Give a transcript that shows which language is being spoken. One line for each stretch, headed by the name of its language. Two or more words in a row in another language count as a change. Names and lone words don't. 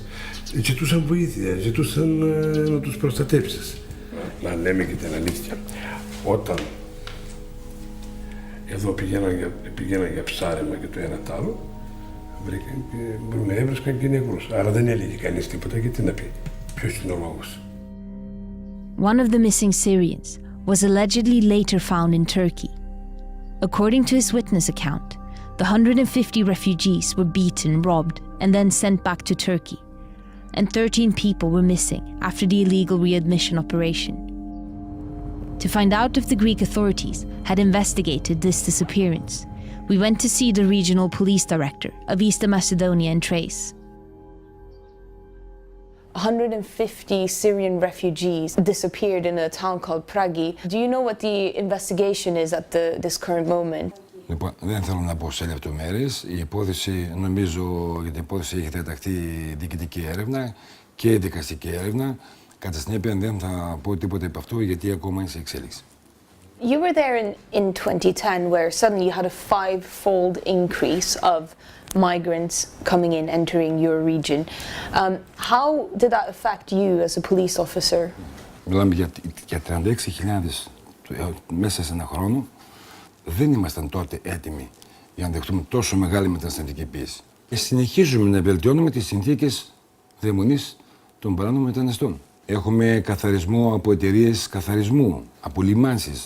Greek: Ζητούσαν βοήθεια, ζητούσαν να τους προστατεύσεις. Να λέμε και την αλήθεια. Όταν εδώ πηγαίναν για ψάρεμα και το ένα τ' άλλο, έβρισκαν και νεκρούς. Άρα δεν έλεγε κανείς τίποτα και τι να πει. Ποιος είναι ο λόγος.
English: One of the missing Syrians was allegedly later found in Turkey. According to his witness account, the 150 refugees were beaten, robbed, and then sent back to Turkey. And 13 people were missing after the illegal readmission operation. To find out if the Greek authorities had investigated this disappearance, we went to see the regional police director of Eastern Macedonia and Thrace. 150 Syrian refugees disappeared in a town called Pragi. Do you know what the investigation is at this current moment?
Greek: Λοιπόν, δεν θέλω να πω σε λεπτομέρειες. Η υπόθεση, νομίζω, για την υπόθεση έχει διαταχθεί διοικητική έρευνα και δικαστική έρευνα. Κατά συνέπεια, δεν θα πω τίποτα από αυτό, γιατί ακόμα είναι σε εξέλιξη.
English: You were there in 2010, where suddenly you had a 5-fold increase of migrants coming in, entering your region. How did that affect you as a police officer?
Greek: Μιλάμε για 36.000 μέσα σε ένα χρόνο. Δεν ήμασταν τότε έτοιμοι για να δεχτούμε τόσο μεγάλη μεταναστευτική πίεση. Και συνεχίζουμε να βελτιώνουμε τις συνθήκες διαμονής των παράνομων μεταναστών. Έχουμε καθαρισμό από εταιρείες καθαρισμού, από λιμάνσεις.